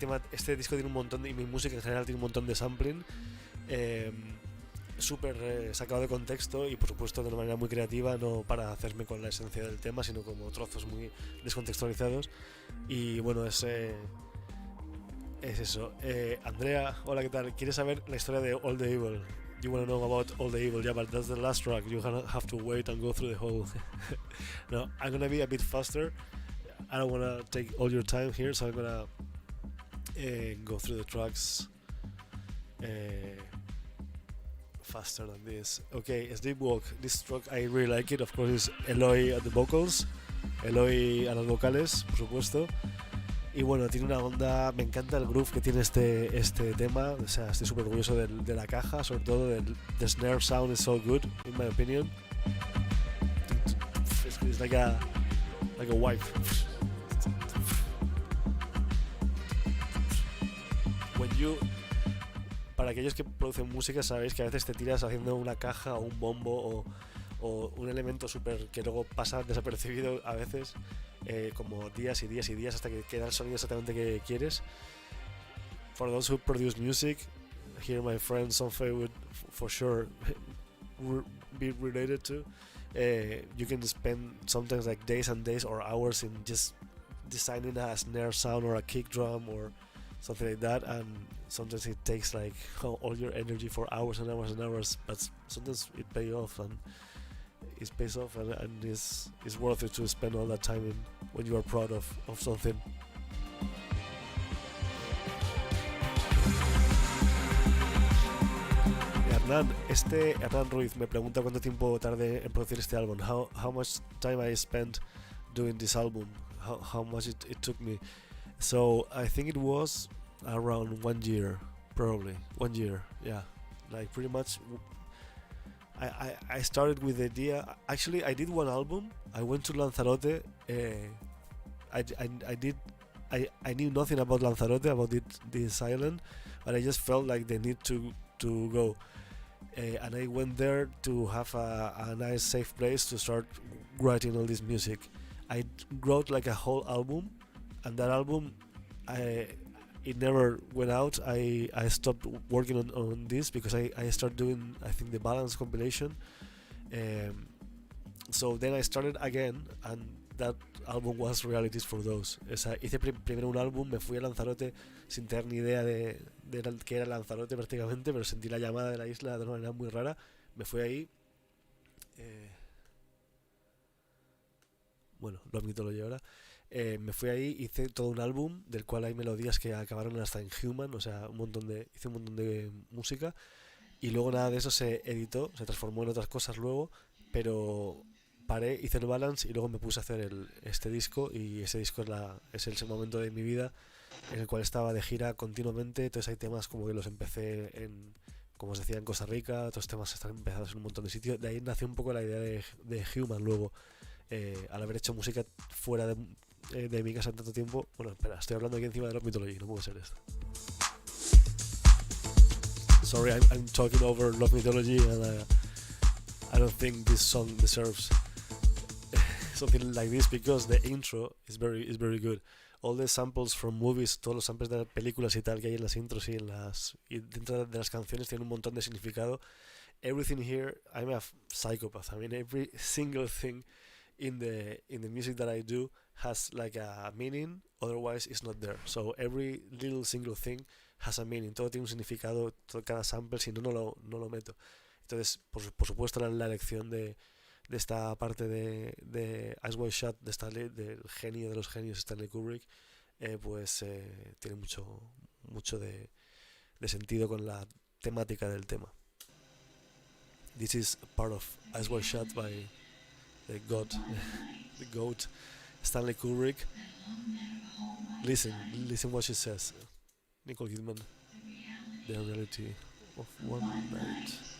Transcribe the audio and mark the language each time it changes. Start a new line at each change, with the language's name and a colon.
Spanish: Este disco tiene un montón y mi música en general tiene un montón de sampling, eh, súper sacado de contexto y por supuesto de una manera muy creativa, no para hacerme con la esencia del tema, sino como trozos muy descontextualizados. Y bueno, es eso. Andrea, hola, ¿qué tal? ¿Quieres saber la historia de All the Evil?
English: You want to know about All the Evil? Yeah, but that's the last track. You have to wait and go through the whole. No, I'm gonna be a bit faster. I don't wanna take all your time here, so I'm gonna go through the tracks faster than this. Okay, Sleepwalk. This track I really like it. Of course, it's Eloy at the vocals,
Spanish: Eloy a las vocales, por supuesto. Y bueno, tiene una onda, me encanta el groove que tiene este tema, o sea, estoy súper orgulloso de la caja, sobre todo
English: the snare sound is so good, in my opinion. It's like a wife.
Spanish: Para aquellos que producen música sabéis que a veces te tiras haciendo una caja o un bombo o un elemento súper que luego pasa desapercibido a veces, como días y días y días hasta que queda el sonido exactamente que quieres.
English: For those who produce music, here my friend Sonfe would for sure be related to. You can spend sometimes like days and days or hours in just designing a snare sound or a kick drum or something like that. And sometimes it takes like all your energy for hours and hours and hours, but sometimes it pays off, and it's worth it to spend all that time in when you are proud of something. Hernán Ruiz me pregunta cuánto tiempo tardé en producir este álbum. How much time I spent doing this album? How much it took me? So I think it was around 1 year, probably 1 year. Yeah, like pretty much. I started with the idea. Actually, I did one album. I went to Lanzarote. I knew nothing about Lanzarote, about this island, but I just felt like the need to go. And I went there to have a nice, safe place to start writing all this music. I wrote like a whole album, and that album, it never went out. I stopped working on this because I started doing, I think, the Balance compilation. So then I started again, and that album was Realities for Those.
Spanish: O sea, hice primero un álbum, me fui a Lanzarote sin tener ni idea de que era Lanzarote prácticamente, pero sentí la llamada de la isla de una manera muy rara. Me fui ahí. Bueno, lo admito, lo llevo ahora. Me fui ahí, hice todo un álbum del cual hay melodías que acabaron hasta en Human, o sea, hice un montón de música, y luego nada de eso se editó, se transformó en otras cosas luego, pero paré, hice el Balance y luego me puse a hacer este disco, y ese disco es el momento de mi vida en el cual estaba de gira continuamente. Entonces hay temas como que los empecé como os decía, en Costa Rica, otros temas están empezados en un montón de sitios. De ahí nació un poco la idea de Human luego, al haber hecho música fuera de mi casa en tanto tiempo. Bueno, espera, estoy hablando aquí encima de Love Mythology, no puede ser esto.
English: Sorry, I'm talking over Love Mythology, and I don't think this song deserves something like this, because the intro is very good. All the samples from movies,
Spanish: todos los samples de películas y tal que hay en las intros y dentro de las canciones tienen un montón de significado.
English: Everything here, I'm a psychopath. I mean, every single thing in the music that I do has like a meaning, otherwise it's not there. So every little single thing has a meaning.
Spanish: Todo tiene un significado, cada sample, si no lo meto. Entonces, por supuesto, la elección de esta parte de Eyes Wide Shut, del genio de los genios Stanley Kubrick, pues tiene mucho de sentido con la temática del tema.
English: This is part of Eyes Wide Shut by the GOAT Stanley Kubrick. Listen what she says. Nicole Kidman, the reality of one night.